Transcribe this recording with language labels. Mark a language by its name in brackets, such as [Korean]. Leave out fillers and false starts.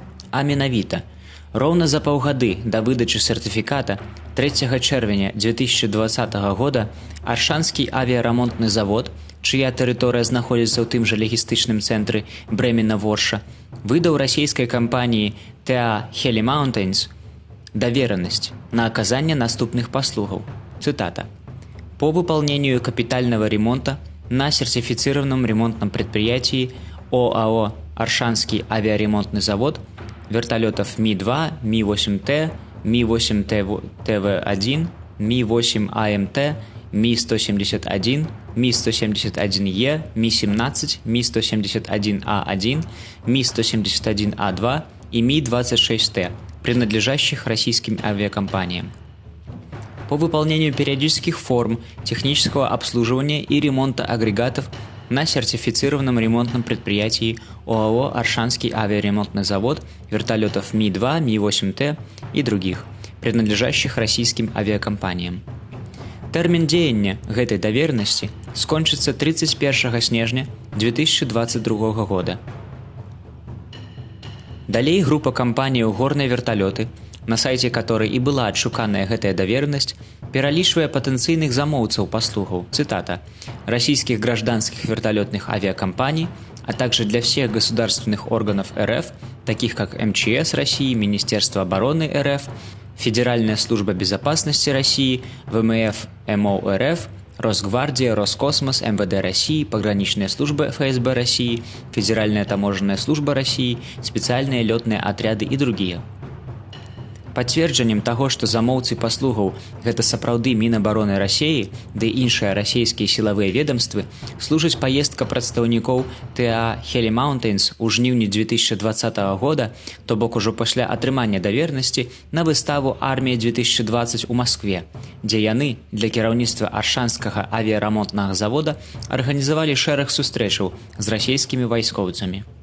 [Belarusian] А менавіта, роўна за паўгады да выдачы сертыфіката 3 чэрвеня 2020 года Аршанскі авіярамонтны завод, чыя тэрыторыя знаходзіцца ў тым жа лагістычным цэнтры Бремена-Ворша, выдаў расійскай кампаніі ТА Heli Mountains [Russian] доверенность на оказание [Belarusian] наступных послугов. [Russian] Цитата. По выполнению капитального ремонта на сертифицированном ремонтном предприятии ОАО «Аршанский авиаремонтный завод» вертолетов Ми-2, Ми-8Т, Ми-8ТВ-1, Ми-8АМТ, Ми-171, Ми-171Е, Ми-17, Ми-171А1, Ми-171А2 и Ми-26Т, принадлежащих российским авиакомпаниям. По выполнению периодических форм технического обслуживания и ремонта агрегатов на сертифицированном ремонтном предприятии ОАО «Аршанский авиаремонтный завод» вертолетов Ми-2, Ми-8Т и других, принадлежащих российским авиакомпаниям. [Belarusian] Тэрмін дзеяння гэтай давернасці скончыцца 31 снежня 2022 года. Далей група кампаній «Горныя верталёты», на сайце которой и была отшуканная гэтая доверенность, пералічвае патэнцыйных замоўцаў паслугаў, цитата, [Russian] «российских гражданских вертолетных авиакомпаний, а также для всех государственных органов РФ, таких как МЧС России, Министерство обороны РФ, Федеральная служба безопасности России, ВМФ МО РФ, Росгвардия, Роскосмос, МВД России, Пограничная служба ФСБ России, Федеральная таможенная служба России, специальные летные отряды и другие». [Belarusian] Пацверджаннем таго, што замоўцы паслугаў гэта сапраўды Мінабароны Расіі ды іншыя расійскія сілавыя ведомствы, служыць паездка прадстаўнікоў ТА Heli Mountains у жніўні 2020 года, то бок ужо пасля атрымання давернасці, на выставу «Армія-2020» у Маскве, дзе яны для кіраўніцтва Аршанскага авіярамонтнага завода арганізавалі шэраг сустрэчаў з расійскімі вайскоўцамі.